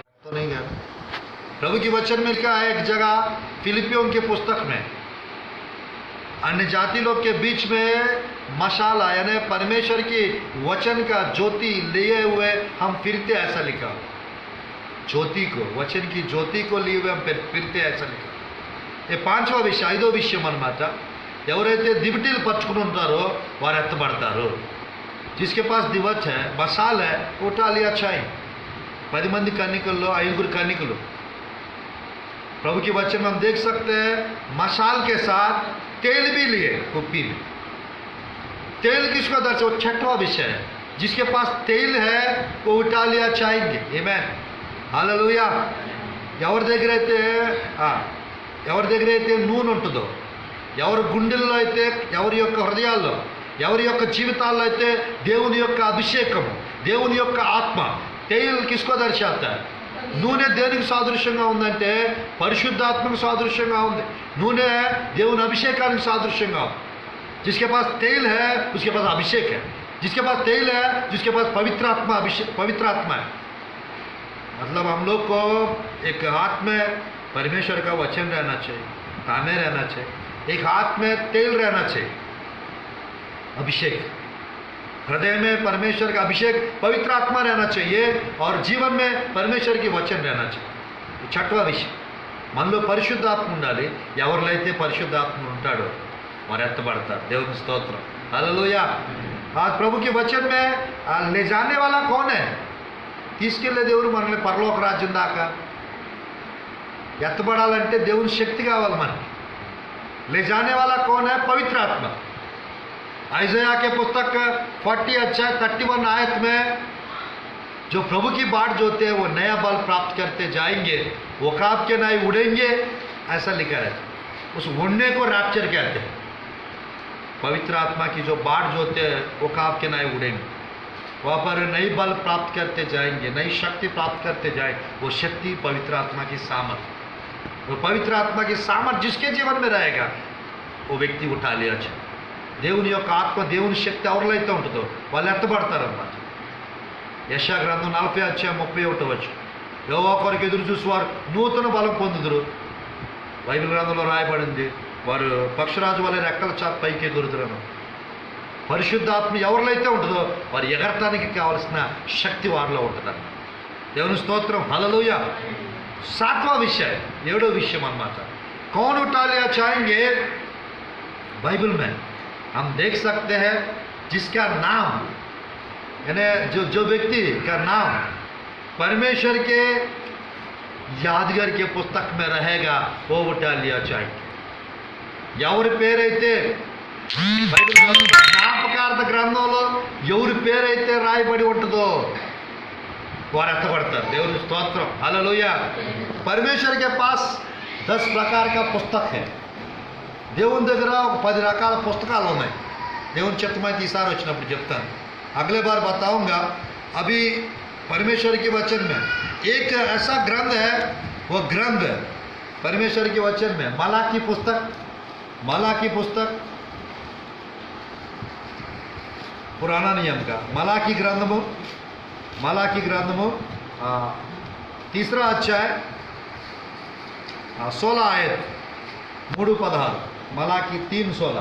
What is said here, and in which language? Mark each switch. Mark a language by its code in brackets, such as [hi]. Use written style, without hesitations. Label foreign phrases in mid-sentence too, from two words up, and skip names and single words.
[hi] तो नहीं गया प्रभु की वचन में लिखा है एक जगह फिलिपियों के पुस्तक में, अन्य जाति लोग के बीच में मशाला यानी परमेश्वर की वचन का ज्योति लिए हुए हम फिरते, ऐसा लिखा। ज्योति को, वचन की ज्योति को लिए हुए हम फिरते, ऐसा लिखा। ये पांचवा विषय, [te] ఐదో విషయం అన్నమాట। ఎవరైతే దివిటీలు పట్టుకుని ఉంటారో వారు ఎత్తబడతారు। [hi] जिसके पास दिवट है, मसाल है, उठा लिया चाहिए। [te] 10 మంది కన్నికల్లో 5 కన్నికలు। [hi] प्रभु की वचन में हम देख सकते हैं मसाल के साथ तेल भी लिए कुप्पी में। तेल किसको दर्शा, वो 6वां विषय है। जिसके पास तेल है वो उठा लिया चाहिए। आमीन, हालेलुया। [te] ఎవరి దగ్గర అయితే నూనె ఉంటుందో, ఎవరి గుండెల్లో అయితే, ఎవరి యొక్క హృదయాల్లో, ఎవరి యొక్క జీవితాల్లో అయితే దేవుని యొక్క అభిషేకము, దేవుని యొక్క ఆత్మ, [hi] तेल किसको दर्शाता है। [te] నూనె దేనికి సాదృశ్యంగా ఉందంటే పరిశుద్ధాత్మకు సాదృశ్యంగా ఉంది। నూనె దేవుని అభిషేకానికి సాదృశ్యంగా ఉంది। [hi] जिसके पास तेल है उसके पास अभिषेक है। जिसके पास तेल है, जिसके पास पवित्र आत्मा है। मतलब हम लोग को एक हाथ में परमेश्वर का वचन रहना चाहिए, ताने रहना चाहिए। एक हाथ में तेल रहना चाहिए, अभिषेक। हृदय में परमेश्वर का अभिषेक, पवित्र आत्मा रहना चाहिए, और जीवन में परमेश्वर की वचन रहना चाहिए। 6वां विषय, [te] మనలో పరిశుద్ధాత్మ ఉండాలి। ఎవరిలో అయితే పరిశుద్ధాత్మ ఉంటాడో వారు ఎత్తబడతారు। దేవుని స్తోత్రం, హల్లెలూయా। [hi] आज प्रभु के वचन में ले जाने वाला कौन है? [te] తీసుకెళ్లే దేవుడు మనల్ని పరలోక రాజ్యం దాకా। ఎత్తబడాలంటే దేవుని శక్తి కావాలి మనకి। [hi] ले जाने वाला कौन है? पवित्र आत्मा। आइज़ाया के पुस्तक 40 अध्याय 31 आयत में जो प्रभु की बाट जोते हैं वो नया बल प्राप्त करते जाएंगे, वो काब के नाई उड़ेंगे, ऐसा लिखा है। उस उड़ने को रैप्चर कहते हैं। पवित्र आत्मा की जो बाट जोते हैं वो काब के नाई उड़ेंगे, वहाँ पर नई बल प्राप्त करते जाएंगे, नई शक्ति प्राप्त करते जाएंगे। वो शक्ति पवित्र आत्मा की सामर्थ, वो पवित्र आत्मा की सामर्थ जिसके जीवन में रहेगा वो व्यक्ति उठा लिया चाहिए। [te] దేవుని యొక్క ఆత్మ, దేవుని శక్తి ఎవరిలో అయితే ఉంటుందో వాళ్ళు ఎత్తబడతారన్నమాట। యెషయా గ్రంథం 40 అధ్యాయం 31 యెహోవా కొరకు ఎదురు చూసేవారు నూతన బలం పొందుదురు। బైబిల్ గ్రంథంలో రాయబడింది వారు పక్షిరాజు వలె రెక్కల చాప పైకి ఎగురుదురను। పరిశుద్ధాత్మ ఎవరిలో అయితే ఉంటుందో వారు ఎగరటానికి కావలసిన శక్తి వారిలో ఉంటుందన్న। దేవుని స్తోత్రం, హల్లెలూయా। [hi] 7वां विषय, 7वां विषय [te] अన్నమాట। [hi] कौन उठा लिया चाहेंगे? बाइबल में हम देख सकते हैं जिसका नाम यानी जो व्यक्ति का नाम परमेश्वर के यादगार के पुस्तक में रहेगा वो उठा लिया चाहिए। [te] ఎవరి పేరైతే బైబిల్ జ్ఞాపకార్థ గ్రంథంలో ఎవరి పేరైతే రాయబడి ఉంటుందో వారు ఎత్తబడతారు। దేవుని స్తోత్రం, హల్లెలూయా। [hi] परमेश्वर के पास 10 प्रकार का पुस्तक है। [te] దేవుని దగ్గర 10 రకాల పుస్తకాలు ఉన్నాయి। దేవుని చిత్తమైతే ఈసారి వచ్చినప్పుడు చెప్తాను। [hi] अगले बार बताऊंगा। अभी परमेश्वर के वचन में एक ऐसा ग्रंथ है, वो ग्रंथ है परमेश्वर के वचन में मलाकी पुस्तक पुराना नियम का मलाकी ग्रंथमु 3रा अध्याय 16 आयत 3:16 मलाकी 3:16।